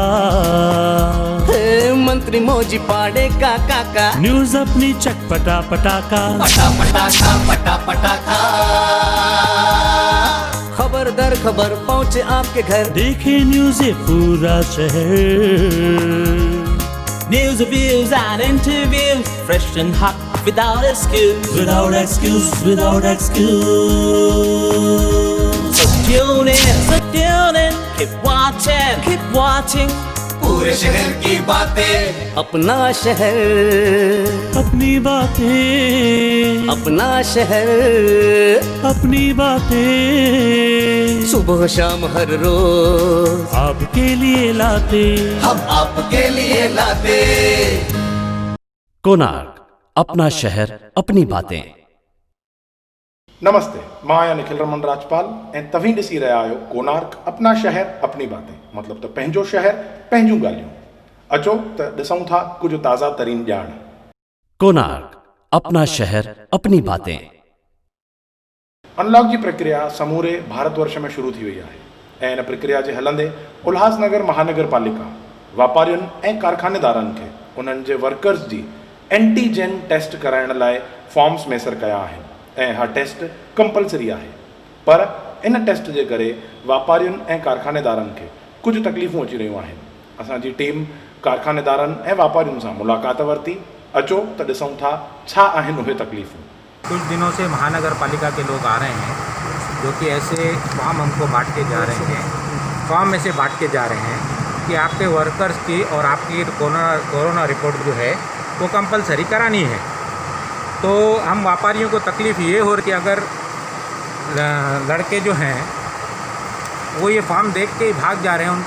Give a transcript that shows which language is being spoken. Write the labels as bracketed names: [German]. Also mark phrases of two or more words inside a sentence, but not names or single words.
[Hindi] मंत्री मौजी पाड़े का काका, न्यूज अपनी चटपटा पटाका, पटा पटाखा पटा पटाखा। खबर दर खबर पहुँचे आपके घर, देखे न्यूज ये पूरा शहर। [English] News, reviews and interviews, fresh and hot, without excuse. Without excuse, without excuse. So tune in, keep watching. [Hindi] पूरे शहर की बातें, अपना शहर, अपनी बातें, अपना शहर, अपनी बातें, सुबह शाम हर रोज आपके लिए लाते, हम आपके लिए लाते। कोणार्क, अपना शहर अपनी बातें। नमस्ते, [Sindhi] मां आहियां निखिल रमन राजपाल ऐं तव्हीं ॾिसी रहिया आहियो कोणार्क अपना शहर अपनी बातें, मतलब त पंहिंजो शहर पंहिंजूं ॻाल्हियूं। अचो त ॾिसूं था कुझु ताज़ा तरीन ॼाण। कोणार्क, अपना शहर अपनी बातें। अनलॉक जी प्रक्रिया समूरे भारतवर्ष में शुरू थी वई आहे ऐं इन प्रक्रिया जे हलंदे उल्हासनगर महानगर पालिका वापारियुनि ऐं कारखानेदारनि खे उन्हनि जे वर्कर्स जी [English] antigen test [Sindhi] कराइण लाइ फॉर्म्स मैसर कया आहिनि ऐं हा [English] test compulsory [Sindhi] आहे। पर इन टेस्ट जे करे वापारियुनि ऐं कारखानेदारनि खे कुझु तकलीफ़ूं अची रहियूं आहिनि। असांजी टीम कारखानेदारनि ऐं वापारियुनि सां मुलाक़ात वरिती। अचो त ॾिसूं था छा आहिनि उहे तकलीफ़ूं। [Hindi] कुछ दिनों से महानगर पालिका के लोग आ रहे हैं जो कि ऐसे फॉर्म हमको बांट के जा रहे हैं, फॉर्म में से बांट के जा रहे हैं कि आपके वर्कर्स की और आपकी [English] corona report [Hindi] जो है वो कंपलसरी करानी है। तो हम व्यापारियों को तकलीफ़ ये हो रही है, अगर लड़के जो हैं वो ये फॉर्म देख के ही भाग जा रहे हैं।